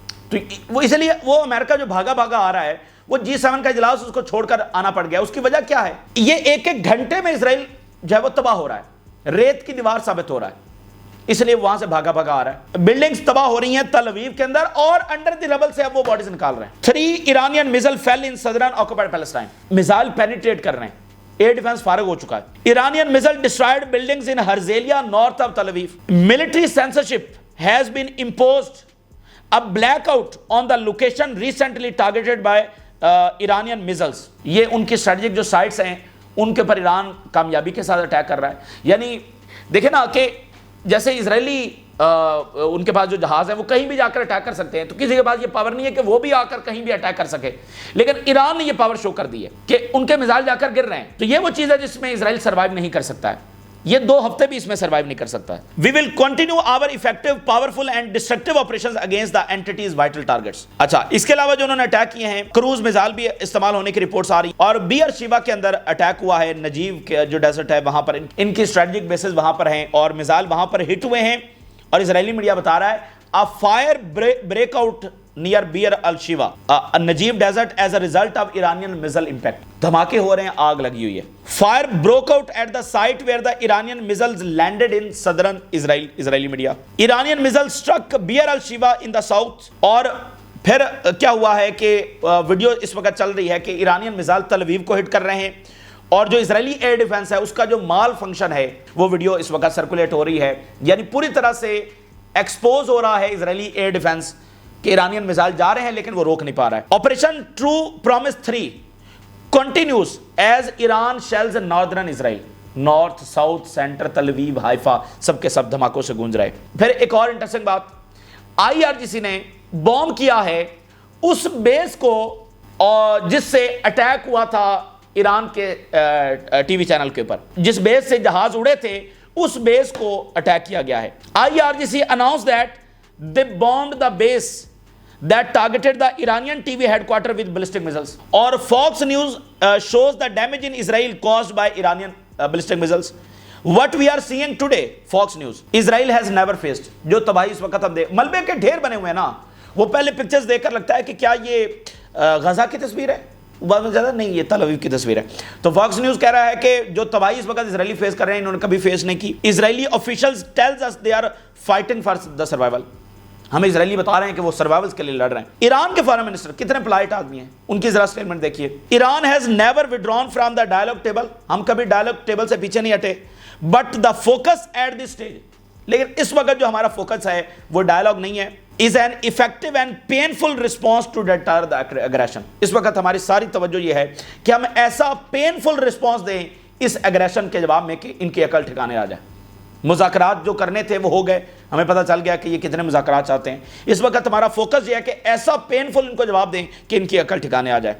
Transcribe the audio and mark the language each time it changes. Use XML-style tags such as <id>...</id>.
<ur>تو وہ اس لیے وہ امریکہ جو بھاگا بھاگا آ رہا ہے, وہ G7 کا اجلاس اس کو چھوڑ کر آنا پڑ گیا. اس کی وجہ کیا ہے؟ یہ ایک ایک گھنٹے میں اسرائیل جو ہے وہ تباہ ہو رہا ہے, ریت کی دیوار ثابت ہو رہا ہے, اس لیے وہاں سے بھاگا بھاگا آ رہا ہے. بلڈنگز تباہ ہو رہی ہیں تل اویو کے اندر, اور انڈر دی ربل سے اب وہ باڈیز نکال رہے ہیں.</ur> <en>3 Iranian missile fail in southern occupied Palestine.</en> <ur>میزائل پینیٹریٹ کر رہے ہیں, ایئر ڈیفنس فارغ ہو چکا ہے.</ur> <en>Iranian missile destroyed buildings in Herzliya north of Tel Aviv. Military censorship has been imposed a blackout on the location recently targeted by Iranian missiles.</en> <ur>یہ ان کی اسٹریٹجک جو سائٹس ہیں ان کے پر ایران کامیابی کے ساتھ اٹیک کر رہا ہے. یعنی دیکھیں نا کہ جیسے اسرائیلی ان کے پاس جو جہاز ہیں وہ کہیں بھی جا کر اٹیک کر سکتے ہیں, تو کسی کے پاس یہ پاور نہیں ہے کہ وہ بھی آ کر کہیں بھی اٹیک کر سکے, لیکن ایران نے یہ پاور شو کر دی ہے کہ ان کے میزائل جا کر گر رہے ہیں. تو یہ وہ چیز ہے جس میں اسرائیل سروائیو نہیں کر سکتا ہے, یہ 2 ہفتے بھی اس میں سروائیو نہیں کر سکتا ہے.</ur> <en>We will continue our effective, powerful and destructive operations against the entity's vital targets.</en> <ur>اچھا, اس کے علاوہ جو انہوں نے اٹیک کیے ہیں, کروز میزائل بھی استعمال ہونے کی رپورٹس آ رہی ہیں, اور بیئر شیوا کے اندر اٹیک ہوا ہے. نجیب کے جو ڈیزرٹ ہے وہاں پر ان کی اسٹریٹجک بیسز وہاں پر ہیں, اور میزائل وہاں پر ہٹ ہوئے ہیں. اور اسرائیلی میڈیا بتا رہا ہے</ur> <en>a fire break out near Bir al-Shiva, Najib desert as a result of Iranian missile impact.</en> <ur>دھماکے ہو رہے ہیں, آگ لگی ہوئی ہے.</ur> <en>Fire broke out at the site where the Iranian missiles landed in southern Israel. Israeli media. Iranian missiles struck Bir al-Shiva in the south.</en> <ur>اور پھر کیا ہوا ہے کہ ویڈیو اس وقت چل رہی ہے کہ ایرانین میزائل تل اویو کو ہٹ کر رہے ہیں, اور جو اسرائیلی ایئر ڈیفنس ہے اس کا جو مال فنکشن ہے وہ ویڈیو اس وقت سرکولیٹ ہو رہی ہے. یعنی پوری طرح سے ایکسپوز ہو رہا ہے اسرائیلی ایئر ڈیفنس کہ ایرانین میزائل جا رہے ہیں لیکن وہ روک نہیں پا رہا ہے.</ur> <en>Operation true promise 3 continues as Iran shells northern Israel.</en> <ur>نارتھ, ساؤتھ, سینٹر, تل اویو, ہائفا, سب کے سب دھماکوں سے گونج رہے. پھر ایک اور انٹرسٹنگ بات, IRGC نے بوم کیا ہے اس بیس کو جس سے اٹیک ہوا تھا ایران کے ٹی وی چینل کے اوپر, جس بیس سے جہاز اڑے تھے اس بیس کو اٹیک کیا گیا ہے.</ur> <en>IRGC announced that they bombed the base that targeted the Iranian TV headquarters with ballistic missiles. اور Fox News shows the damage in Israel caused by Iranian ballistic missiles. What we are seeing today, Fox News, Israel has never faced.</en> <ur>جو تباہی اس وقت ہم ملبے کے ڈھیر بنے ہوئے ہیں نا, وہ پہلے پکچرز دیکھ کر لگتا ہے کہ کیا یہ غزہ کی تصویر ہے, بعد میں زیادہ نہیں, یہ تل اویو کی تصویر ہے. تو فاکس نیوز کہہ رہا ہے کہ جو تباہی اس وقت اسرائیلی فیس کر رہے ہیں انہوں نے کبھی فیس نہیں کی.</ur> <en>Israeli officials tells us they are fighting for the survival.</en> <ur>ہمیں اسرائیلی بتا رہے ہیں کہ وہ سروائیول کے لیے لڑ رہے ہیں. ایران کے فارن منسٹر کتنے پلائٹ آدمی ہیں, ان کی ذرا سٹیٹمنٹ دیکھیے.</ur> <en>Iran has never withdrawn from the dialogue table.</en> <ur>ہم کبھی ڈائلاگ ٹیبل سے پیچھے نہیں ہٹے,</ur> <en>But the focus at the stage.</en> <ur>لیکن اس وقت جو ہمارا فوکس ہے وہ ڈائلاگ نہیں ہے.</ur> <en>is an effective and painful response to deter the aggression.</en> <ur>اس وقت ہماری ساری توجہ یہ ہے کہ ہم ایسا پینفل رسپانس دیں اس اگریشن کے جواب میں کہ ان کی عقل ٹھکانے آ جائے. مذاکرات جو کرنے تھے وہ ہو گئے, ہمیں پتہ چل گیا کہ یہ کتنے مذاکرات چاہتے ہیں. اس وقت ہمارا فوکس یہ ہے کہ ایسا پینفل ان کو جواب دیں کہ ان کی عقل ٹھکانے آ جائے.</ur>